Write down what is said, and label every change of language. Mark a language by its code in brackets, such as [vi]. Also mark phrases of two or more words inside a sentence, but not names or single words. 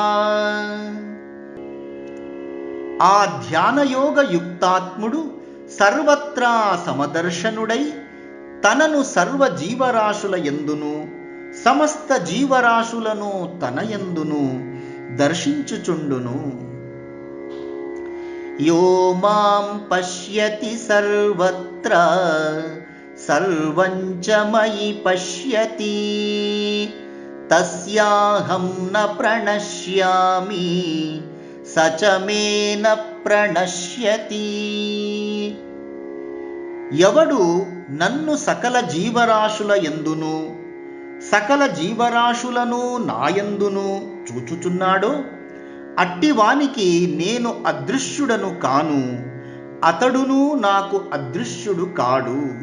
[te] ఆ ధ్యానయోగ యుక్తాత్ముడు సర్వత్రా సమదర్శనుడై తనను సర్వ జీవరాశుల యందును సమస్త జీవరాశులను తన యందును దర్శించుచుండును. [sa] యో మాం పశ్యతి సర్వత్ర సర్వం చ మయి పశ్యతి తస్యాహం న ప్రణశ్యామి స చ మే న ప్రణశ్యతి. [te] ఎవడు నన్ను సకల జీవరాశుల యందును సకల జీవరాశులను నాయందును చూచుచున్నాడో అట్టివానికి నేను అదృశ్యుడను కాను, అతడును నాకు అదృశ్యుడు కాడు.